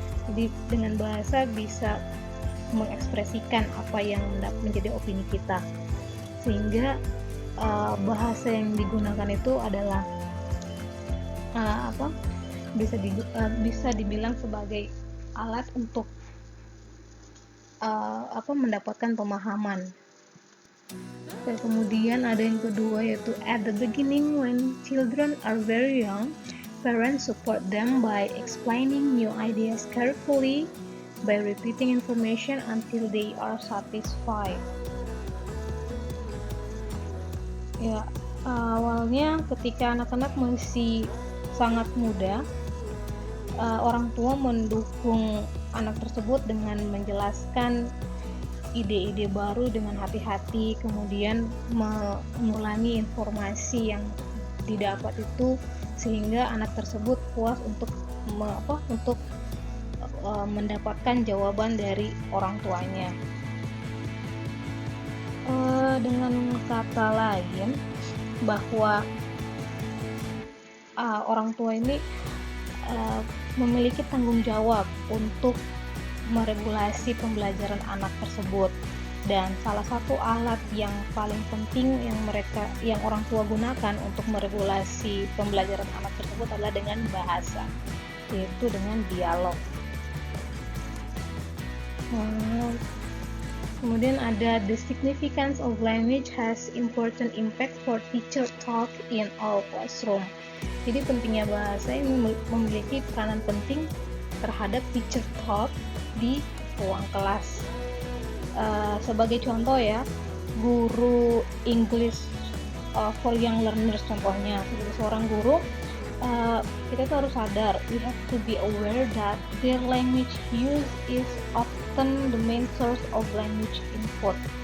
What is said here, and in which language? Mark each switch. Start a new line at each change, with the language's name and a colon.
Indonesian: Jadi dengan bahasa bisa mengekspresikan apa yang menjadi opini kita, sehingga bahasa yang digunakan itu adalah bisa dibilang sebagai alat untuk mendapatkan pemahaman. Dan kemudian ada yang kedua, yaitu
English: at the beginning when children are very young, parents support them by explaining new ideas carefully, by repeating information until they are satisfied.
Indonesian: Ya, awalnya ketika anak-anak masih sangat muda, orang tua mendukung anak tersebut dengan menjelaskan ide-ide baru dengan hati-hati, kemudian mengulangi informasi yang didapat itu sehingga anak tersebut puas untuk mendapatkan jawaban dari orang tuanya. Dengan kata lain, bahwa orang tua ini memiliki tanggung jawab untuk meregulasi pembelajaran anak tersebut, dan salah satu alat yang paling penting yang orang tua gunakan untuk meregulasi pembelajaran anak tersebut adalah dengan bahasa, yaitu dengan dialog. Kemudian ada
English: the significance of language has important impact for teacher talk in all classroom.
Indonesian: Jadi pentingnya bahasa ini memiliki peranan penting terhadap teacher talk di ruang kelas. Sebagai contoh ya, guru
English: English for young learners
Indonesian: contohnya, sebagai seorang guru, kita tuh harus sadar,
English: we have to be aware that their language use is often the main source of language input.